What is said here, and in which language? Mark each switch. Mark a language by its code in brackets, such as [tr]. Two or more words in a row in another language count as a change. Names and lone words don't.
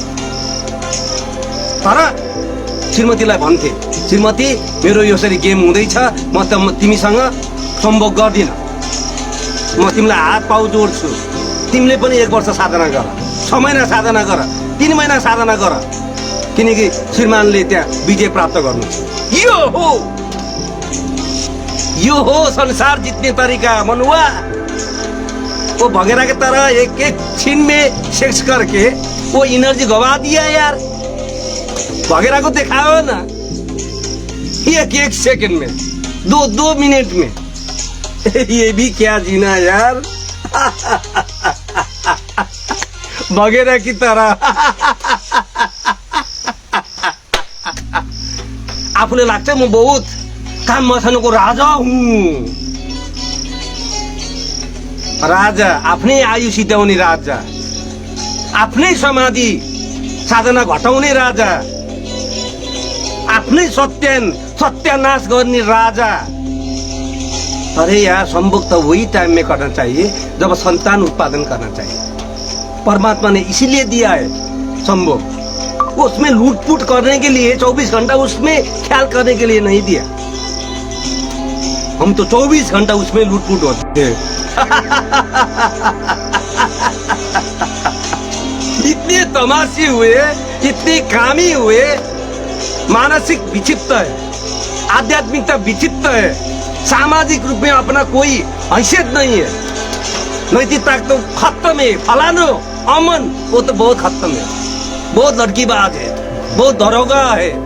[ne] तर श्रीमतीलाई भन्थे श्रीमती मेरो यसरी गेम हुँदैछ म त तिमीसँग सम्भोग गर्दिन म तिमीलाई हात पाउ जोड्छु तिमीले पनि 1 वर्ष साधना गर 6 महिना साधना गर 3 महिना साधना गर किनकि श्रीमानले त्यहाँ विजय प्राप्त गर्नु यो हो संसार जित्ने तरीका [hi] मनुआ वो भगेरा के तरह एक छीन में सेक्स करके वो एनर्जी गवा दिया यार भगेरा को दिखाओ ना एक सेकंड में 2 मिनट में ये भी क्या जीना यार भगेरा की तरह [ne] आफूले लाग्छ म बहुत काम मचाउनुको राजा हुँ राजा आफ्नै आयु सिद्ध्याउने राजा आफ्नै समाधि साधना घटाउने राजा आफ्नै सत्यानाश गर्ने राजा [hi] अरे यार संभोग तो वही टाइम में करना चाहिए जब संतान उत्पादन करना चाहिए परमात्मा ने इसीलिए दिया है संभोग उसमें लूटपूट करने के लिए 24 घंटा उसमें ख्याल करने के लिए नहीं दिया हम तो 24 घंटा उसमें लूटपूट होते हैं इतने तमाशी हुए इतने कामी हुए मानसिक विक्षिप्त है आध्यात्मिकता विक्षिप्त है सामाजिक रूप में अपना कोई हैसियत नहीं है नैतिकता तो खत्म है फलानो अमन वो तो बहुत खत्म है बहुत लड़कीबाज है बहुत दरोगा है